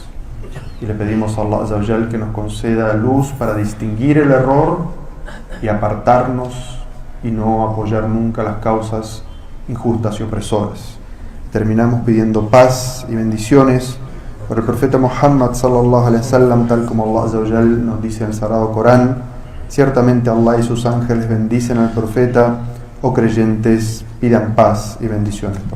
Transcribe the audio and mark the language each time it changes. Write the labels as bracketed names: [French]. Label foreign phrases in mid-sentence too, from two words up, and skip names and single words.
[Spanish] Y le pedimos a Allah [Arabic] عز وجل [Spanish] que nos conceda luz para distinguir el error y apartarnos y no apoyar nunca las causas injustas y opresoras. Terminamos pidiendo paz y bendiciones por el profeta Muhammad [Arabic] صلى الله عليه وسلم, [Spanish] tal como Allah [Arabic] عز وجل [Spanish] nos dice en el Sagrado Corán: ciertamente Allah y sus ángeles bendicen al profeta. Oh creyentes, pidan paz y bendiciones.